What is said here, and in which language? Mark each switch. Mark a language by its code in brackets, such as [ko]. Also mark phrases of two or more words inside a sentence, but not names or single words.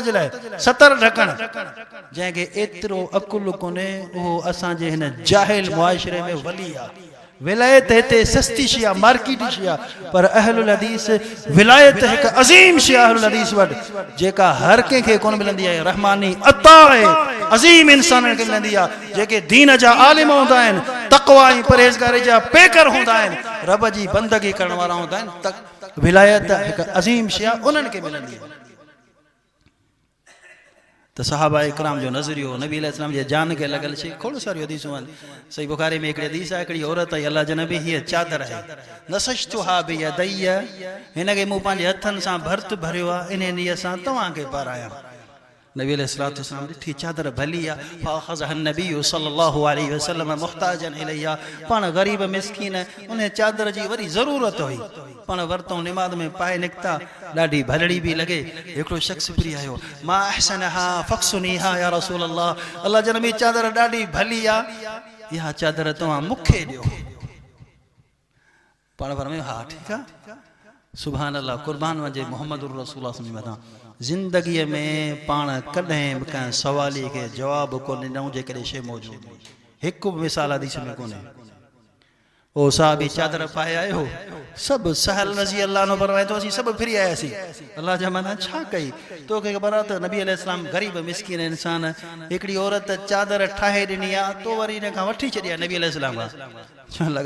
[sd] जे लाइ सतर ढकण जंहिंखे एतिरो अकुल कोन्हे उहो असांजे हिन जाहिल मुआशिरे में वली आहे विलायत हिते सस्ती शइ आहे मार्केटी शइ आहे पर [ar] أهل الحديث [sd] विलायत हिकु अज़ीम शइ आहे [ar] أهل الحديث [sd] वटि जेका हर कंहिंखे कोन मिलंदी आहे रहमानी अता आहे अज़ीम इंसाननि खे मिलंदी आहे जेके दीन जा आलिम हूंदा आहिनि तक़वा ऐं परहेज़गारी जा पेकर हूंदा आहिनि रब जी बंदगी करण वारा हूंदा आहिनि विलायत हिकु अज़ीम शइ आहे उन्हनि खे मिलंदी आहे तो सहाबा इकराम जो नज़रियो नबी अलैहिस्सलाम जे जान के लगल शे खोड़ सारी हदीसूं आहिनि सही बुखारी में हिकिड़ी हदीस आहे हिकिड़ी औरत आई अल्लाह जे नबी हीअ चादर आहे [ar] نسجتها بيدي [sd] हिनखे मूं पंहिंजे हथनि सां भर्त भरियो आहे इन नीयत सां तव्हांखे पारायां नबी [ar] عليه الصلاة والسلام [sd] ॾिठी चादर भली आहे [ar] فأخذها النبي صلى الله عليه وسلم محتاجا إليها [sd] पाण ग़रीब मिस्कीन उन चादर जी वरी ज़रूरत हुई पाण वरतऊं निमाज़ में पाए निकिता ॾाढी भलड़ी बि लॻे हिकिड़ो शख़्स फ्री आयो [ar] ما أحسنها اكسنيها يا رسول الله [sd] अल्लाह जे नबी चादर ॾाढी भली आहे इहा चादर तव्हां मूंखे ॾियो पाण फरमायो हा ठीकु आहे [ar] سبحان الله [sd] कुर्बान वञे [ar] محمد رسول الله صلى الله عليه وسلم [sd] ज़िंदगीअ में पाण कॾहिं बि कंहिं सवाली खे जवाबु कोन ॾिनऊं जेकॾहिं शइ मौजूदु हिकु बि मिसाल हदीस में कोन्हे ओ साहबी चादर पाए आयो सभु सहल रज़ी अल्लाह नो फरमाए तो असीं सभु फिरी आयासीं अल्लाह जा माना छा कई तोखे ख़बर आहे त नबी अलैहिस्सलाम ग़रीब मिस्कीन इंसान हिकिड़ी औरत चादर ठाहे ॾिनी आहे तो वरी हिन खां वठी छॾी आहे नबी अलैहिस्सलाम खां चवणु लॻा